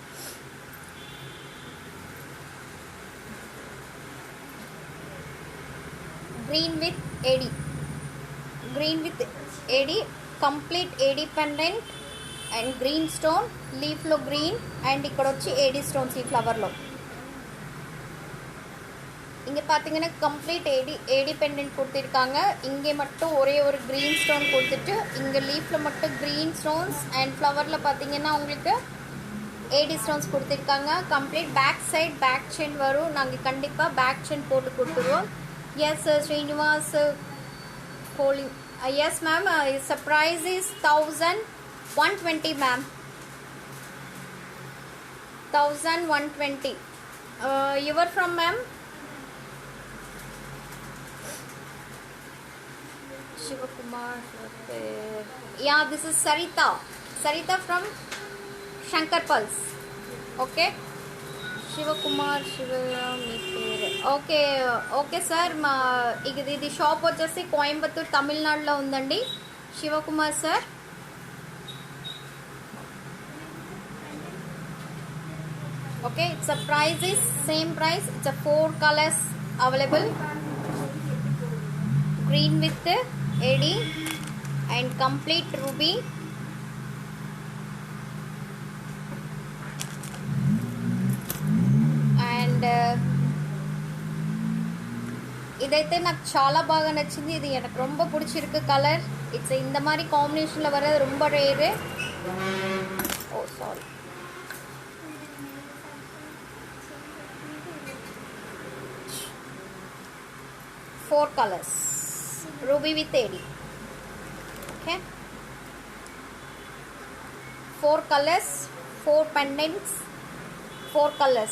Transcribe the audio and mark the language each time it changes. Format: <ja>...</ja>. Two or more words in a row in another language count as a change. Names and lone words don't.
<en>Green with AD. Green with AD. Complete AD pendant and green stone. Leaf lo green and</en> <te>ఇక్కడ వచ్చి</te> <en>AD stones ee flower lo.</en> <ta>இங்கே பார்த்தீங்கன்னா</ta> <en>complete AD pendant</en> <ta>கொடுத்துருக்காங்க. இங்கே மட்டும் ஒரே ஒரு</ta> <en>green stone</en> <ta>கொடுத்துட்டு இங்கே லீஃபில் மட்டும்</ta> <en>green stones and</en> <ta>ஃப்ளவரில் பார்த்தீங்கன்னா உங்களுக்கு</ta> <en>AD stones</en> <ta>கொடுத்துருக்காங்க.</ta> <en>complete back side back chain</en> <ta>வரும். நாங்கள் கண்டிப்பாக</ta> <en>back chain</en> <ta>போட்டு கொடுத்துருவோம்.</ta> <en>yes Srinivas calling. yes ma'am, price is 1120 ma'am. 1120. your from ma'am? Shivakumar. Yeah, this is Sarita. Sarita from Shankar Pulse. Okay. Shivakumar. Okay. Okay sir.</en> <te>ఇది షాప్ వచ్చేసి కోయంబత్తూర్ తమిళనాడులో ఉందండి. శివకుమార్ సార్.</te> <en>Okay, it's a price is same price. It's a 4 colors available. Green with AD and complete ruby and</en> <te>ఇదైతే నాకు చాలా బాగా నచ్చింది. ఇది నాకు</te> <ta>ரொம்ப பிடிச்சிருக்கு</ta> <te>కలర్.</te> <ta>ఇట్స్ இந்த மாதிரி காம்பினேஷன்ல வரது ரொம்ப ரேர்.</ta> <te>ఓ సారీ.</te> <en>Four colors. Ruby with AD. Okay. 4 colors, 4 pendants, 4 colors.</en>